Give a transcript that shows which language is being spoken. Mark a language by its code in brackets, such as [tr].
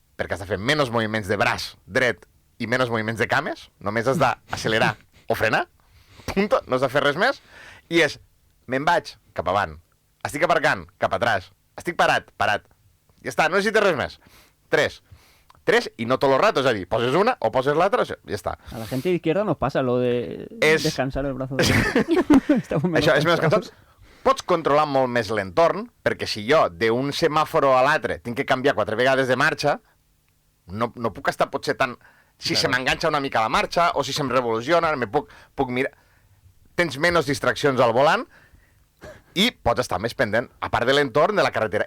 [ca] Perquè has de fer menys moviments de braç dret i menys moviments de cames, només has d'accelerar o frenar, punto, no has de fer res més, i és, me'n vaig cap avant, estic aparcant cap atrás, estic parat, ja està, no necessites res més. [es] 3 y no todo el rato, es decir, [ca] poses una o poses l'altra, ja està. [es] A la gente de izquierda nos pasa lo de descansar el brazo. [ca] Això és menys cansat. Pots controlar molt més l'entorn, perquè si jo d'un semàforo a l'altre tinc que canviar 4 vegades de marxa, no puc estar potser tan... Si se m'enganxa una mica la marxa, o si se'm revoluciona, puc mirar... Tens menys distraccions al volant i pots estar més pendent, a part de l'entorn de la carretera.